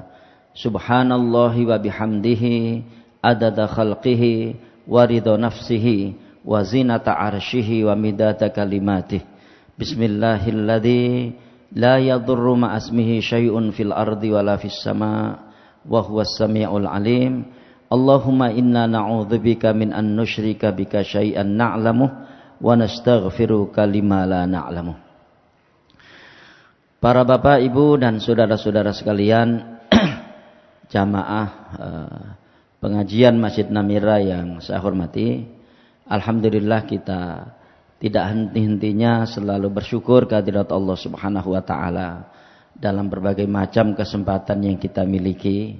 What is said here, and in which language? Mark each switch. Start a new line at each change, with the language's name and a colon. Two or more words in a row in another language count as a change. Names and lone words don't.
Arabic: سبحان الله وبحمده عدد خلقه ورضا نفسه وزنة عرشه ومداد كلماته. بسم الله الذي لا يضر مع اسمه شيء في الأرض ولا في السماء وهو السميع العليم. اللهم إنا نعوذ بك من أن نشرك بك شيئا نعلمه ونستغفرك لما لا نعلمه.
Indonesian: Para bapak, ibu dan saudara-saudara sekalian, jamaah pengajian Masjid Namira yang saya hormati, alhamdulillah kita tidak henti-hentinya selalu bersyukur kehadirat Allah
Arabic: سبحانه وتعالى
Indonesian: dalam berbagai macam kesempatan yang kita miliki.